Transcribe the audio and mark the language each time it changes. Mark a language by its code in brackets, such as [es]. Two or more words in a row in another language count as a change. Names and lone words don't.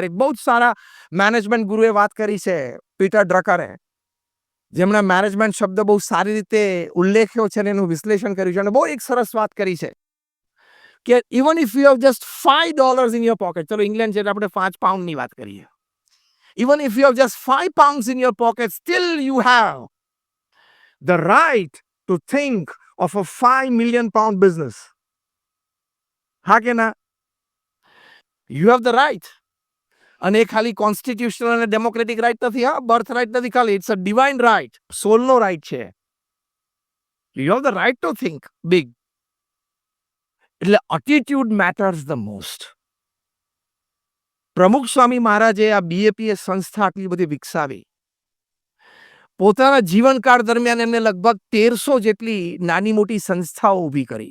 [gu] એક બહુ જ સારા મેનેજમેન્ટ ગુરુએ વાત કરી છે, પીટર ડ્રકરે, જેમણે મેનેજમેન્ટ શબ્દ બહુ સારી રીતે ઉલ્લેખ્યો છે અને એનું વિશ્લેષણ કર્યું છે, અને બહુ એક સરસ વાત કરી છે કે [en] even if you have just $5 in your pocket, [gu] ચલો ઇંગ્લેન્ડ છે એટલે આપણે 5 પાઉન્ડની વાત કરીએ. [en] Even if you have just 5 pounds in your pocket, still you have the right to think of a 5 million pound business. [gu] હા કે ના? [en] You have the right. [gu] અને એ ખાલી કોન્સ્ટિટ્યુશનલ અને ડેમોક્રેટિક રાઇટ નથી, હા, બર્થ રાઇટ નથી ખાલી, [en] it's a divine right, [gu] સોલનો રાઇટ છે. [en] You have the right to think big. એટલે attitude matters the most. [gu] પ્રમુખ સ્વામી મહારાજે આ બીએપીએસ સંસ્થા આટલી બધી વિકસાવી. પોતાના જીવનકાળ દરમિયાન એમને લગભગ 1300 જેટલી નાની મોટી સંસ્થાઓ ઊભી કરી.